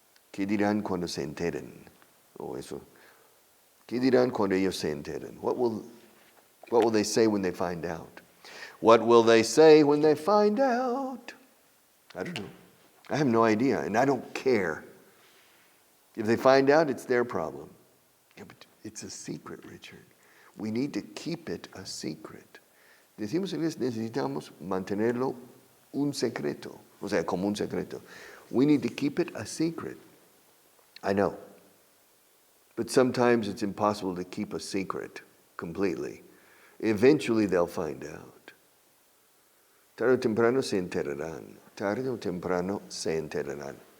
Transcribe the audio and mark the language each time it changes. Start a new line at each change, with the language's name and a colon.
Spanish: ¿Qué dirán cuando se enteren? O eso. ¿Qué dirán cuando ellos se enteren?
English: What will they say when they find out? What will they say when they find out? I don't know. I have no idea, and I don't care. If they find out, it's their problem. Yeah, but it's a secret, Richard. We need to keep it a secret.
Spanish: Decimos en inglés, necesitamos mantenerlo un secreto. O sea, como un secreto.
English: We need to keep it a secret. I know. But sometimes it's impossible to keep a secret completely. Eventually they'll find out.
Spanish: Tarde o temprano se enterarán. Tarde o temprano se enterarán.